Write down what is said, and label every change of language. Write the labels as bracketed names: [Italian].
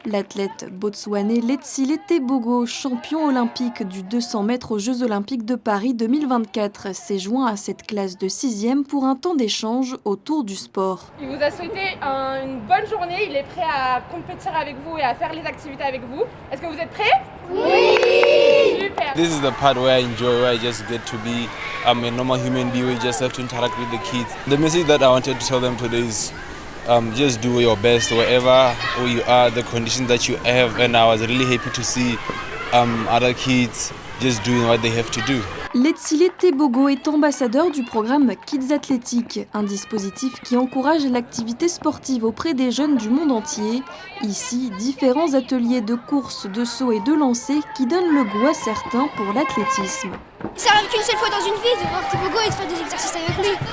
[French] L'athlète botswanais Letsile Tebogo, champion olympique du 200 mètres aux Jeux Olympiques de Paris 2024, s'est joint à cette classe de 6e pour un temps d'échange autour du sport. Il vous a souhaité une bonne journée, il est prêt à compétir avec vous et à faire les activités avec vous. Est-ce que vous êtes prêts? Oui! Super! [English] This is the part where I enjoy, where I just get to be a normal human being, we just have to interact with the kids. The message that I wanted to tell them today is just do your best wherever you are, the conditions that you have, and I was really happy to see other kids just doing what they have to do. [French] Letsile Tebogo est ambassadeur du programme Kids Athlétiques, un dispositif qui encourage l'activité sportive auprès des jeunes du monde entier. Ici, différents ateliers de course, de saut et de lancer qui donnent le goût à certains pour l'athlétisme. Ça arrive qu'une seule fois dans une vie de voir Tebogo et de faire des exercices avec lui.